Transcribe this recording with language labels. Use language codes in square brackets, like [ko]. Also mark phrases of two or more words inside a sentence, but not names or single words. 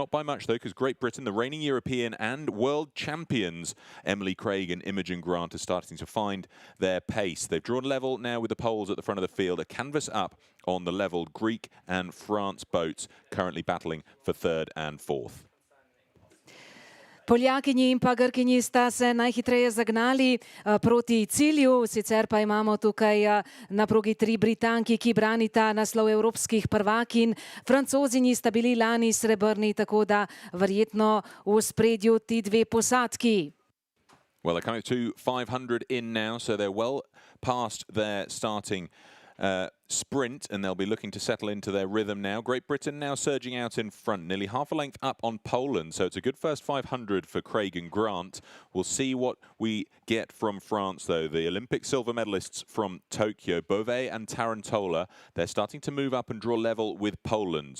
[en] Not by much, though, because Great Britain, the reigning European and world champions, Emily Craig and Imogen Grant, are starting to find their pace. They've drawn level now with the poles at the front of the field, a canvas up on the levelled Greek and France boats, currently battling for third and fourth. [sl] Poljakinji in pa Grkinji sta se najhitreje zagnali proti cilju, sicer pa imamo tukaj na progi 3 Britanki, ki branita naslov evropskih prvakinj. Francozinji sta bili lani srebrni, tako da verjetno v ospredju ti dve posadki. [en] Well, they're coming to 500 in now, so they're well past their starting sprint, and they'll be looking to settle into their rhythm now. Great Britain now surging out in front, nearly half a length up on Poland, so it's a good first 500 for Craig and Grant. We'll see what we get from France, though. The Olympic silver medalists from Tokyo, Beauvais and Tarantola, they're starting to move up and draw level with Poland.